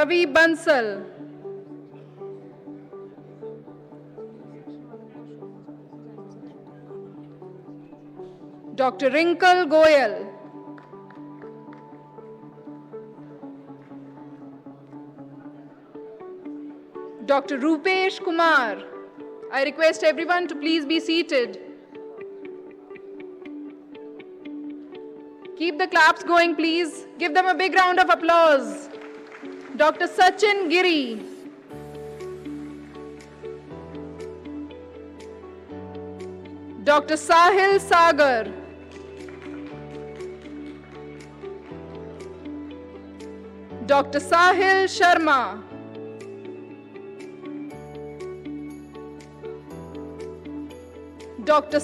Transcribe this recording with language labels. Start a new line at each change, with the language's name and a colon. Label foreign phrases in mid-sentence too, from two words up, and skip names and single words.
English: Ravi Bansal, Dr. Rinkle Goyal, Dr. Rupesh Kumar. I request everyone to please be seated. Keep the claps going, please. Give them a big round of applause. Dr. Sachin Giri. Dr. Sahil Sagar. Dr. Sahil Sharma. Dr.